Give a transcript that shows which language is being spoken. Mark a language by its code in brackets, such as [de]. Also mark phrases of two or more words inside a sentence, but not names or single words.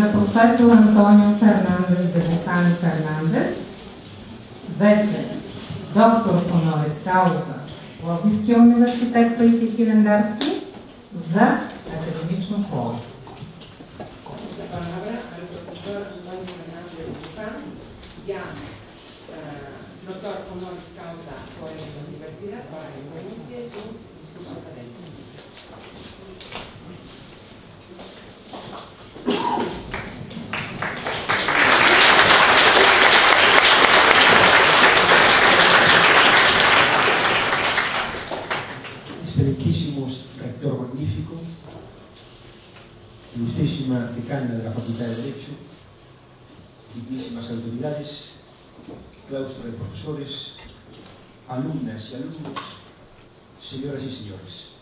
[bg] професор Антонио Фернандес де Бухан Фернандес, вече доктор [la] honoris causa [bg] в Пловдивския университет Паисий Хилендарски, за академично слово. [es] La palabra al profesor Antonio Fernández de Buján, ya doctor [la] honoris causa [es] por la universidad, para que pronuncie su discurso académico. Excelentísimo rector magnífico, ilustrísima decana de la Facultad de Derecho, dignísimas autoridades, claustro de profesores, alumnas y alumnos, señoras y señores.